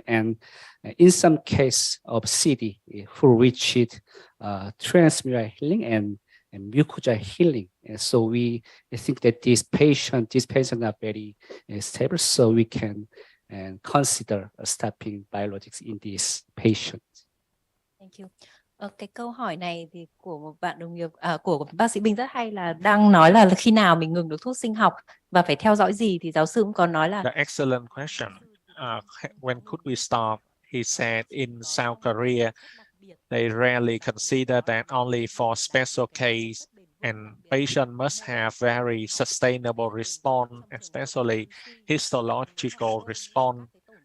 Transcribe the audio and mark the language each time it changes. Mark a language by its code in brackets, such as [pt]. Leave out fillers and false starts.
[en] And in some case of CD who reached transmural healing and mucosa healing. And so we think that these patients are very stable, so we can consider stopping biologics in these patients. Thank you. [vi] Cái câu hỏi này thì của một bạn đồng nghiệp của bác sĩ Bình rất hay, là đang nói là khi nào mình ngừng được thuốc sinh học và phải theo dõi gì, thì giáo sư cũng có nói là [en] The excellent question. When could we stop? He said in South Korea, they rarely consider that only for special case, and patient must have very sustainable response, especially histological response.